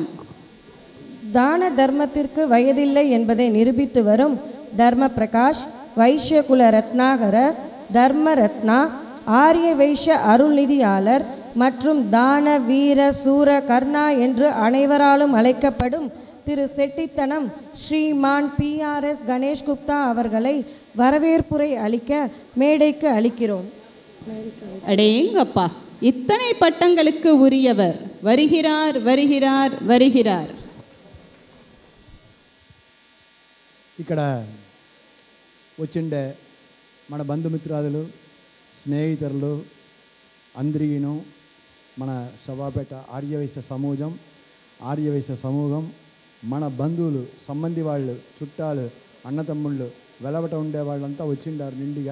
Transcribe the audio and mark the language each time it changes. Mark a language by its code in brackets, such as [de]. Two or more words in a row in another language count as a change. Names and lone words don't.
[ta] தான தர்மத்திற்கு வயதில்லை என்பதை நிரூபித்து வரும் தர்ம பிரகாஷ், வைஷ்யகுல ரத்னாகர, தர்ம ரத்னா, ஆரிய வைஷ்ய அருள்நிதியாளர் மற்றும் தான வீர சூர கர்ணா என்று அனைவராலும் அழைக்கப்படும் திரு செட்டித்தனம் ஸ்ரீமான் PRS கணேஷ் குப்தா அவர்களை வரவேற்புரை அளிக்க மேடைக்கு அளிக்கிறோம். அடேங்கப்பா, இத்தனை பட்டங்களுக்கு உரியவர் வருகிறார் வருகிறார் வருகிறார். [te] ఇక్కడ వచ్చిండే మన బంధుమిత్రాదులు స్నేహితులు అందరికీను మన శవాపేట ఆర్యవైశ్య సమూహం మన బంధువులు సంబంధి వాళ్ళు చుట్టాలు అన్నతమ్ముళ్ళు వెలవట ఉండే వాళ్ళంతా వచ్చిండారు నిండిగా.